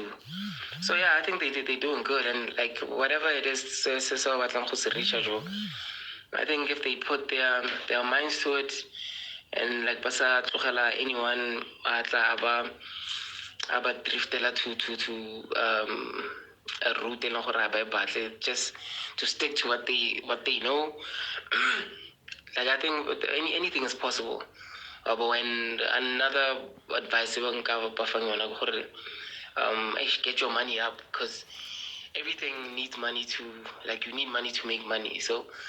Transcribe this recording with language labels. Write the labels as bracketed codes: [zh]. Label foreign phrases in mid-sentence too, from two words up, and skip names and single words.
[en] So yeah, I think they're doing good, and like whatever it is, I think if they put their minds to it, and like [tn] basa tlogela [en] anyone [tn] aba driftela [en] to a route [tn] e leng gore a ba e batle, [en] just to stick to what they know. Like I think anything is possible. But when another advice even get your money up, because everything needs money to, like, you need money to make money.